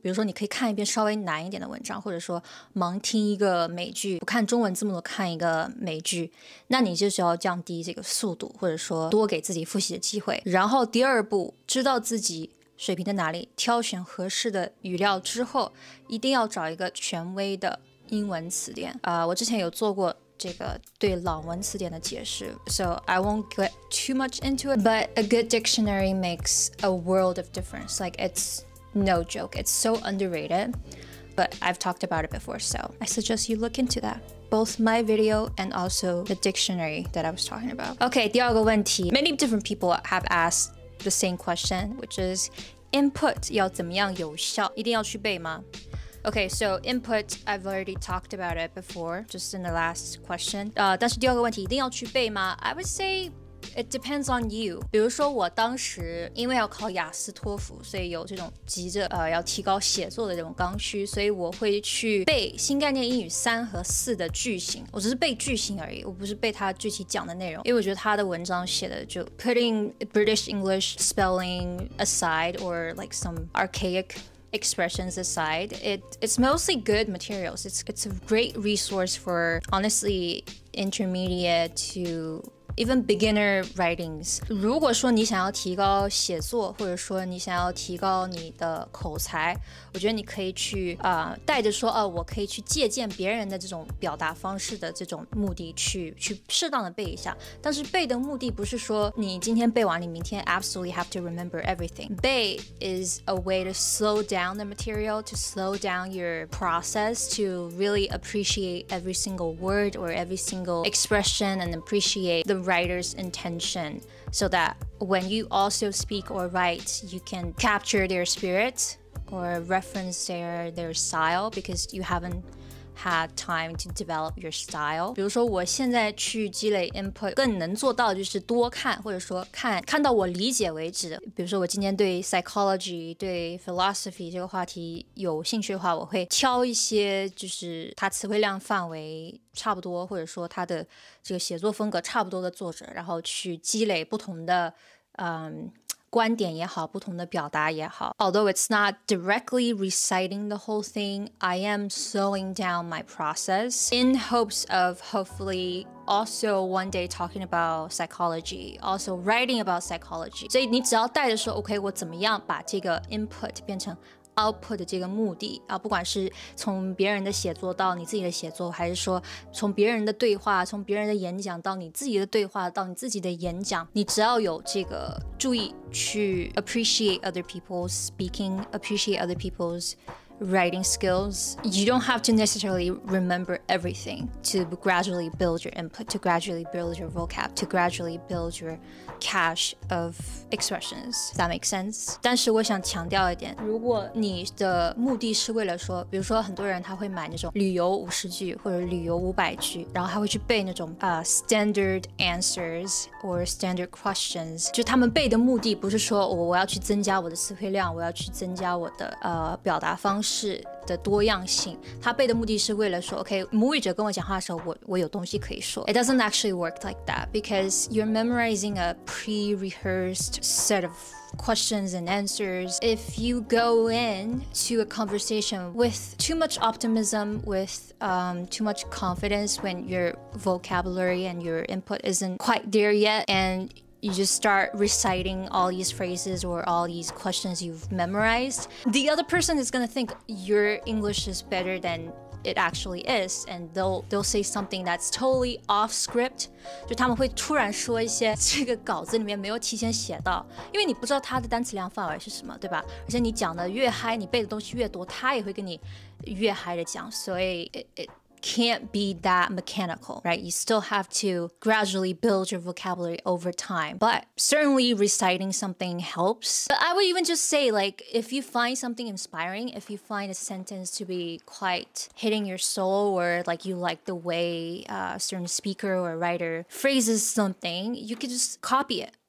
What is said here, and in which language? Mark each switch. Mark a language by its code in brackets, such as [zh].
[zh] 比如说你可以看一遍稍微难一点的文章，或者说盲听一个美剧，不看中文字幕的看一个美剧，那你就是要降低这个速度，或者说多给自己复习的机会。然后第二步，知道自己水平在哪里，挑选合适的语料之后，一定要找一个权威的英文词典。我之前有做过这个对朗文词典的解释 [en] ，so I won't get too much into it, but a good dictionary makes a world of difference. Like it's no joke, it's so underrated, but I've talked about it before, so I suggest you look into that. Both my video and also the dictionary that I was talking about. Okay, [zh] 第二个问题 [en] ，many different people have asked the same question, which is input [zh] 要怎么样有效？一定要去背吗？ [en] Okay, so input, I've already talked about it before, just in the last question. [zh] 但是第二个问题一定要去背吗？ [en] I would say it depends on you. [zh] 比如说我当时因为要考雅思托福，所以有这种急着要提高写作的这种刚需，所以我会去背新概念英语3和4的句型。我只是背句型而已，我不是背它具体讲的内容，因为我觉得他的文章写的就 [en] putting British English spelling aside or like some archaic expressions aside, it's mostly good materials. It's a great resource for honestly intermediate to even beginner writings. [zh] 如果说你想要提高写作，或者说你想要提高你的口才，我觉得你可以去带着说我可以去借鉴别人的这种表达方式的这种目的去适当的背一下。但是背的目的不是说你今天背完，你明天 [en] absolutely have to remember everything. 背 is a way to slow down the material, to slow down your process, to really appreciate every single word or every single expression and appreciate the writer's intention, so that when you also speak or write, you can capture their spirit or reference their style, because you haven't had time to develop your style. [zh] 比如说我现在去积累 input 更能做到就是多看，或者说看到我理解为止。比如说我今天对 psychology 对 philosophy 这个话题有兴趣的话，我会挑一些就是它词汇量范围差不多，或者说它的这个写作风格差不多的作者，然后去积累不同的观点也好，不同的表达也好。 [en] Although it's not directly reciting the whole thing, I am slowing down my process in hopes of hopefully also one day talking about psychology, also writing about psychology. [zh] 所以你只要带着说 OK 我怎么样把这个 input 变成output 的这个目的不管是从别人的写作到你自己的写作，还是说从别人的对话，从别人的演讲到你自己的对话，到你自己的演讲，你只要有这个注意去 [en] appreciate other people's speaking, appreciate other people's writing skills. You don't have to necessarily remember everything to gradually build your input, to gradually build your vocab, to gradually build your cache of expressions. Does that make sense? [zh] 但是我想强调一点，如果你的目的是为了说，比如说很多人他会买那种旅游50句或者旅游500句，然后他会去背那种 [en] standard answers or standard questions. [zh] 就他们背的目的不是说我要去增加我的词汇量，我要去增加我的表达方式的多样性，他背的目的是为了说 OK 母语者跟我讲话的时候我有东西可以说。 [en] It doesn't actually work like that, because you're memorizing a pre-rehearsed set of questions and answers. If you go in to a conversation with too much optimism, with too much confidence, when your vocabulary and your input isn't quite there yet, and you just start reciting all these phrases or all these questions you've memorized, the other person is going to think your English is better than it actually is, and they'll say something that's totally off script. [zh] 就他们会突然说一些这个稿子里面没有提前写到，因为你不知道他的单词量范围是什么，对吧？而且你讲的越嗨，你背的东西越多，他也会跟你越嗨的讲，所以 [en] can't be that mechanical, right? You still have to gradually build your vocabulary over time. But certainly reciting something helps. But I would even just say, like, if you find something inspiring, if you find a sentence to be quite hitting your soul, or like you like the way a certain speaker or writer phrases something, you could just copy it.